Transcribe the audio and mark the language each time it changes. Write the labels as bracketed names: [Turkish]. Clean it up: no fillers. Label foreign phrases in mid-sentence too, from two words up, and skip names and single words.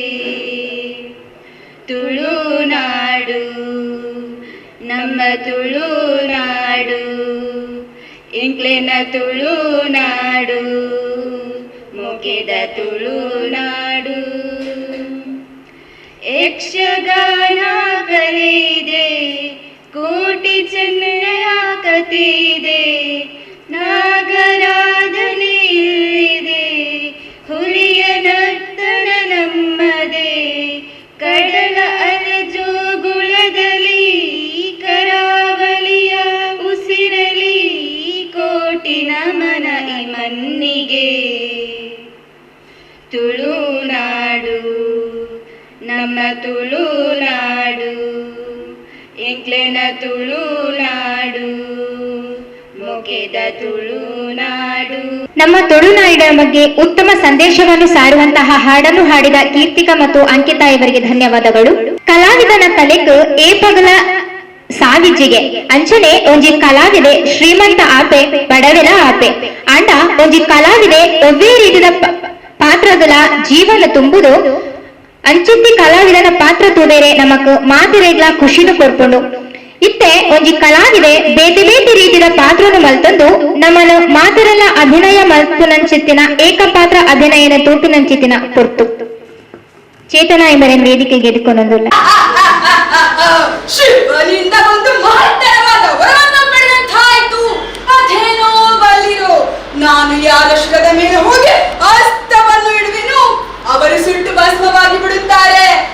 [Tulu] ತುಳುನಾಡು, ನಮ್ಮ ತುಳುನಾಡು, ಇಂಕ್ಲೆನ ತುಳುನಾಡು, ಮುಗಿದ ತುಳುನಾಡು. [Kannada] ಯಕ್ಷಗಾನ ಕಲೆ ಇದೆ, ಕೋಟಿ ಚೆನ್ನಯ ಕತೆ ಇದೆ, ನಾಗರಾಧನೆ ಇಲ್ಲಿದೆ, ಹುಲಿಯ ನರ್ತನ ನಮ್ಮದೇ, ಕಡಲ ಅಲಜೋಗುಳದಲ್ಲಿ ಕರಾವಳಿಯ ಉಸಿರಲಿ ಕೋಟಿ ನಮನ ಈ ಮಣ್ಣಿಗೆ. [Tulu] ತುಳುನಾಡು, ನಮ್ಮ ತುಳುನಾಡು, ಇಂಕ್ಲೆನ ತುಳುನಾಡು, ಮುಗಿದ ತುಳುನಾಡು. [Kannada] ನಮ್ಮ ತುಳುನಾಡಿನ ಬಗ್ಗೆ ಉತ್ತಮ ಸಂದೇಶವನ್ನು ಸಾರುವಂತಹ ಹಾಡನ್ನು ಹಾಡಿದ ಕೀರ್ತಿಕ ಮತ್ತು ಅಂಕಿತಾ ಇವರಿಗೆ ಧನ್ಯವಾದಗಳು. [Tulu] ಕಲಾವಿದನ ಕಲೆಗ್ ಏಪಗಲ ಸಾವಿಜ್ಜಿಗೆ ಅಂಚನೆ ಒಂಜಿ ಕಲಾವಿದೆ ಶ್ರೀಮಂತ ಆಪೆ ಬಡವೆಲ ಆಪೆ ಅಂಡ ಒಂಜಿ ಕಲಾವಿದೆ ಒವ್ವೇ ರೀತಿಯ ಪಾತ್ರಗಳ ಜೀವನ ತುಂಬುದು ಅಂಚಿತ್ತಿ ಕಲಾವಿದನ ಪಾತ್ರ ತೂದೇರೆ ನಮಕ್ ಮಾತಿರೆಗ್ಲ ಖುಷಿನು ಕೊರ್ಪುಂಡು. ಇತ್ತೆ ಒಂಜಿ ಕಲಾವಿದೆ ಬೇತೆ ಬೇತೆ ರೀತಿಯ ಪಾತ್ರನು ಮಲ್ತಂದು ನಮ್ಮನ್ನು ಮಾತಿರಲ್ಲ ಅಭಿನಯ ಮಲ್ಪುನಂಚಿತ್ತಿನ ಏಕಪಾತ್ರ ಅಭಿನಯನ ತೂಟುನಂಚಿತ್ತಿನ ಪೊರ್ತು ಚೇತನ ಎಂಬರೆನ್ ವೇದಿಕೆಗೆ ಎದುಕೊಂಡೊಂದುಲ್ಲ. [Kannada] ಶಿವನಿಂದ ಒಂದು ಮಹತ್ತರವಾದ ವರವನ್ನು ಪಡೆದಂತಾಯ್ತು. ಅದೇನೋ ಬಲ್ಲಿರೋ, ನಾನು ಯಾರ ಶಿರದ ಮೇಲೆ ಹೋಗಿ ಅಸ್ತವನ್ನು ಇಡುವೆನು, ಅವರು ಸುಟ್ಟು ಭಸ್ಮವಾಗಿ ಬಿಡುತ್ತಾರೆ.